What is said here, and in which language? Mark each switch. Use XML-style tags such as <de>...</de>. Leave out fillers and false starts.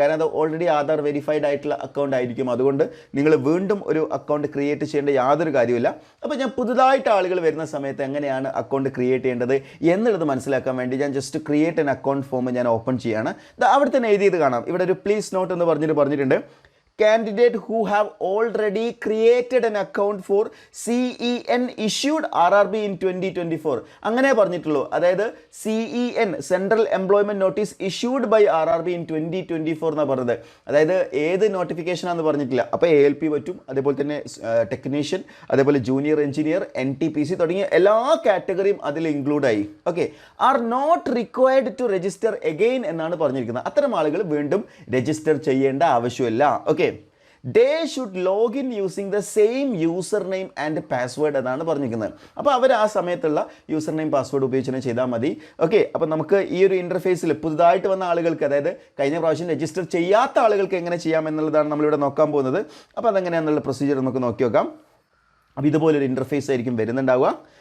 <ml>കാരണം അത് already Aadhaar verified ആയിട്ടുള്ള അക്കൗണ്ട് ആയിരിക്കും. അതുകൊണ്ട് നിങ്ങൾ വീണ്ടും ഒരു അക്കൗണ്ട് ക്രിയേറ്റ് ചെയ്യേണ്ട യാതൊരു കാര്യമില്ല. അപ്പോൾ ഞാൻ പുതുതായിട്ട് ആളുകൾ വരുന്ന സമയത്ത് എങ്ങനെയാണ് അക്കൗണ്ട് ക്രിയേറ്റ് ചെയ്യേണ്ടത് എന്നുള്ളത് മനസ്സിലാക്കാൻ വേണ്ടി ഞാൻ just</ml> <en>create an account form</en> <ml>ഞാൻ ഓപ്പൺ ചെയ്യാണ്. അവിടെ തന്നെ എഴുതിയത് കാണാം. ഇവിടെ ഒരു പ്ലീസ് നോട്ട് എന്ന് പറഞ്ഞിട്ടുണ്ട്.</ml> <en>Candidate who have already created an account for CEN issued RRB in 2024</en> <ml>അങ്ങനെ പറഞ്ഞിട്ടുള്ളൂ.</ml> <en>അതായത് CEN central employment notice issued by RRB in 2024</en> <ml>എന്നാണ് പറഞ്ഞത്. അതായത് ഏത് നോട്ടിഫിക്കേഷനാണെന്ന് പറഞ്ഞിട്ടില്ല. അപ്പോൾ ALP പറ്റും, അതേപോലെ തന്നെ ടെക്നീഷ്യൻ, അതേപോലെ ജൂനിയർ എഞ്ചിനീയർ, NTPC തുടങ്ങിയ എല്ലാ കാറ്റഗറിയും അതിൽ ഇൻക്ലൂഡ് ആയി.</ml> <en>okay, are not required to register again</en> <ml>എന്നാണ് പറഞ്ഞിരിക്കുന്നത്. അത്തരം ആളുകൾ വീണ്ടും രജിസ്റ്റർ ചെയ്യേണ്ട ആവശ്യമില്ല.</ml> <en>okay, they should log in using the same username and password</en> <ml>എന്നാണ് പറഞ്ഞിരിക്കുന്നത്. അപ്പോൾ അവർ ആ സമയത്തുള്ള യൂസർ നെയിം പാസ്വേഡ് ഉപയോഗിച്ച് ചെയ്താൽ മതി. ഓക്കെ, അപ്പോൾ നമുക്ക് ഈ ഒരു ഇൻ്റർഫേസിൽ പുതുതായിട്ട് വന്ന ആളുകൾക്ക്, അതായത് കഴിഞ്ഞ പ്രാവശ്യം രജിസ്റ്റർ ചെയ്യാത്ത ആളുകൾക്ക് എങ്ങനെ ചെയ്യാം എന്നുള്ളതാണ് നമ്മളിവിടെ നോക്കാൻ പോകുന്നത്. അപ്പോൾ അതെങ്ങനെയാണെന്നുള്ള പ്രൊസീജിയർ നമുക്ക് നോക്കി നോക്കാം. അപ്പോൾ ഇതുപോലൊരു ഇൻ്റർഫേസ് ആയിരിക്കും വരുന്നുണ്ടാവുക.</ml>